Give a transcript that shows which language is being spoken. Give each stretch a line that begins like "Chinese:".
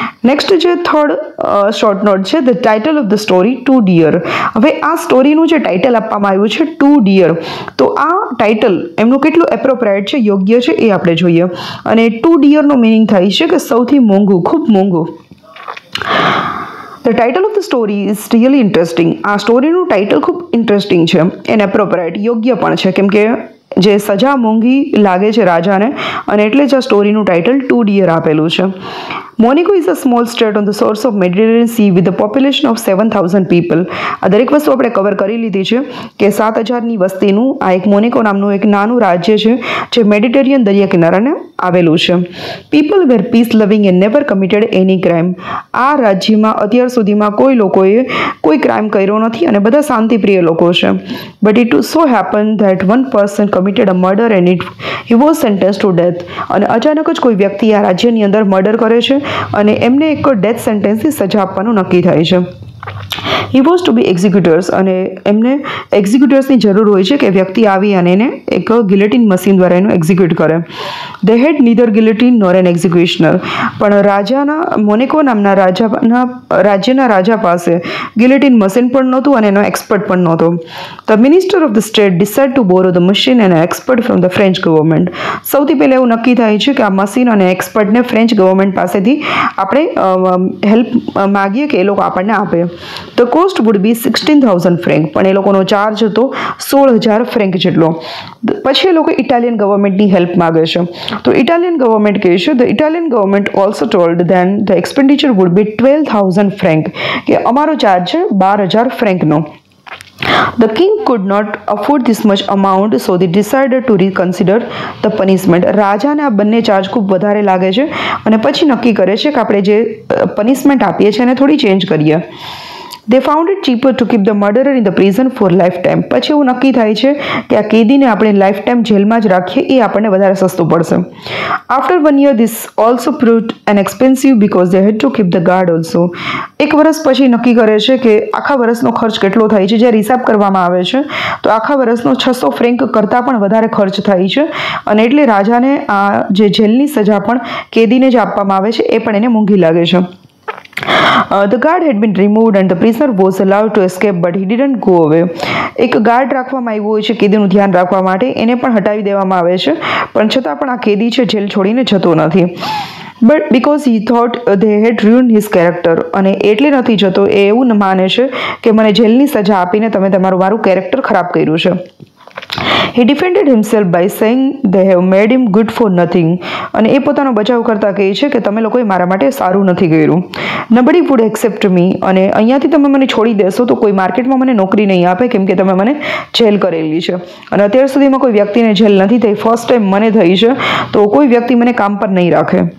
English: Next જે third short note છે, the title of the story to dear.
Gujarati: હવે આ સ્ટોરીનું જે ટાઇટલ આપવામાં આવ્યું છે ટુ ડિયર, તો આ ટાઇટલ એમનું કેટલું એપ્રોપ્રિએટ છે, યોગ્ય છે, એ આપણે જોઈએ. અને ટુ ડિયરનો મિનિંગ થાય છે કે સૌથી મોંઘું, ખૂબ મોંઘું.
English: The title of the story is really interesting.
Gujarati: આ સ્ટોરીનું ટાઇટલ ખૂબ ઇન્ટરેસ્ટિંગ છે એન્ડ એપ્રોપ્રિએટ, યોગ્ય પણ છે, કેમ કે જે સજા મોંઘી લાગે છે રાજાને, અને એટલે જ આ સ્ટોરીનું ટાઇટલ ટુ ડિયર આપેલું છે.
English: Monaco is a small state on the shores of Mediterranean Sea with a population of 7,000 people.
Gujarati: આ દરેક વસ્તુ આપણે કવર કરી લીધી છે કે 7,000ની વસ્તીનું આ એક મોનેકો નામનું એક નાનું રાજ્ય છે જે મેડિટેરિયન દરિયા કિનારાને આવેલું છે.
English: People were peace loving and never committed any crime.
Gujarati: આ રાજ્યમાં અત્યાર સુધીમાં કોઈ લોકોએ કોઈ ક્રાઇમ કર્યો નથી અને બધા શાંતિપ્રિય લોકો છે.
English: But it so happened that one person committed a murder and he was sentenced to death.
Gujarati: અને અચાનક જ કોઈ વ્યક્તિ આ રાજ્યની અંદર મર્ડર કરે છે અને એમને એક ડેથ સેન્ટેન્સની સજા આપવાનું નક્કી થાય છે.
English: he was to be executors,
Gujarati: અને એમને એક્ઝિક્યુટર્સની જરૂર હોય છે કે વ્યક્તિ આવી અને એને એક ગિલેટિન મશીન દ્વારા એનું એક્ઝિક્યુટ કરે.
English: They had neither guillotine nor an executioner.
Gujarati: પણ રાજાના મોનેકો નામના રાજ્યના રાજા પાસે ગિલેટિન મશીન પણ નહોતું અને એનો એક્સપર્ટ પણ નહોતો.
English: The minister of the state decide to borrow the machine and expert from the French government.
Gujarati: સૌથી પહેલાં એવું નક્કી થાય છે કે આ મશીન અને એક્સપર્ટને ફ્રેન્ચ ગવર્મેન્ટ પાસેથી આપણે હેલ્પ માગીએ કે એ લોકો આપણને આપે.
English: the cost would be 16,000 franc,
Gujarati: પણ એ લોકોનો ચાર્જ હતો 16,000 ફ્રેન્ક જેટલો. પછી એ લોકો ઇટાલિયન ગવર્મેન્ટની હેલ્પ માગે છે, તો ઇટાલિયન ગવર્મેન્ટ કહે છે,
English: the Italian government also told then the expenditure would be 12,000 franc,
Gujarati: કે અમારો ચાર્જ છે 12,000 ફ્રેન્કનો.
English: The king could not afford this much amount, so they decided to reconsider the punishment.
Gujarati: રાજાને આ બંને ચાર્જ ખૂબ વધારે લાગે છે અને પછી નક્કી કરે છે કે આપણે જે પનિશમેન્ટ આપીએ છીએ એને થોડી ચેન્જ કરીએ.
English: They found it cheaper to keep the murderer in the prison for lifetime.
Gujarati: પછી એવું નક્કી થાય છે કે આ કેદીને આપણે લાઈફ ટાઈમ જેલમાં જ રાખીએ, એ આપણને વધારે સસ્તું પડશે.
English: After 1 year this also proved an expensive because they had to keep the guard also.
Gujarati: એક વર્ષ પછી નક્કી કરે છે કે આખા વર્ષનો ખર્ચ કેટલો થાય છે. જ્યારે હિસાબ કરવામાં આવે છે તો આખા વર્ષનો 600 ફ્રેન્ક કરતાં પણ વધારે ખર્ચ થાય છે, અને એટલે રાજાને આ જે જેલની સજા પણ કેદીને જ આપવામાં આવે છે એ પણ એને મોંઘી લાગે છે.
English: The guard had been removed and the prisoner was allowed to escape, but he didn't go away.
Gujarati: એક ગાર્ડ રાખવામાં આવ્યો હોય છે કેદીનું ધ્યાન રાખવા માટે, એને પણ હટાવી દેવામાં આવે છે, પણ છતાં પણ આ કેદી છે જેલ છોડીને જતો નથી.
English: but because he thought they had ruined his character,
Gujarati: અને એટલે નથી જતો, એ એવું માને છે કે મને જેલની સજા આપીને તમે મારું કેરેક્ટર ખરાબ કર્યું છે.
English: He defended himself by saying they have made him good for nothing.
Gujarati: અને એ પોતાનો બચાવ કરતા કહે છે કે તમે લોકોએ મારા માટે સારું નથી કર્યું.
English: Nobody would accept me.
Gujarati: અને અહીંયાથી તમે મને છોડી દેશો તો કોઈ માર્કેટમાં મને નોકરી નહીં આપે, કેમ કે તમે મને જેલ કરેલી છે. અને અત્યાર સુધીમાં કોઈ વ્યક્તિને જેલ નથી થઈ, ફર્સ્ટ ટાઈમ મને થઈ છે, તો કોઈ વ્યક્તિ મને કામ પર નહીં રાખે.